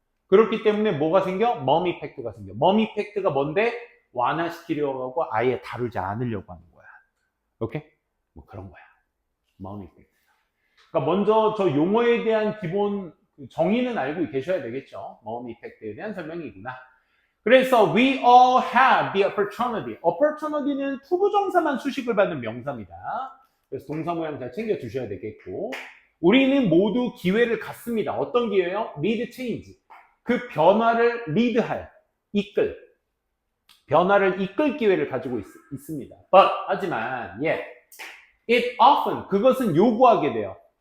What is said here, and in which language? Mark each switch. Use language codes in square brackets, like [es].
[ko] 그렇기 때문에 뭐가 생겨? 머미 이펙트가 생겨. 머미 이펙트가 뭔데? 완화시키려고 하고 아예 다루지 않으려고 하는 거야. 오케이? 뭐 그런 거야. 머미 이펙트. 그러니까 먼저 저 용어에 대한 기본 정의는 알고 계셔야 되겠죠. 머미 이펙트에 대한 설명이구나. [en] 그래서 we all have the opportunity. [ko] opportunity는 투부정사만 수식을 받는 명사입니다. 그래서 동사 모양 잘 챙겨 두셔야 되겠고, 우리는 모두 기회를 갖습니다. 어떤 기회요? [en] lead change. [ko] 그 변화를 리드할, 이끌. 변화를 이끌 기회를 가지고 있습니다. But, 하지만, it often, 그것은 요구하게 돼요.